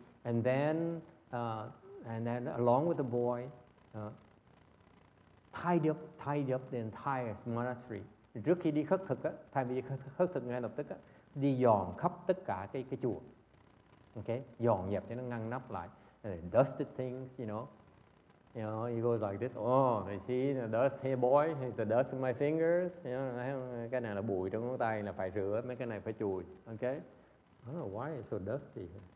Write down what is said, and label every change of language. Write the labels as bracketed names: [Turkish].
[English] And then along with the boy, tied up the entire monastery. [Vietnamese] Trước khi đi khất thực á, thay vì khất thực ngay lập tức á, đi dọn khắp tất cả cái chùa. Okay, dọn dẹp cho nó ngăn nắp lại. [English] Dusted things, you know, he goes like this. Oh, they see the dust. Hey boy, it's the dust in my fingers. [Vietnamese] You know, cái này là bụi trong ngón tay, là phải rửa, mấy cái này phải chùi. [English] Okay, I don't know why it's so dusty.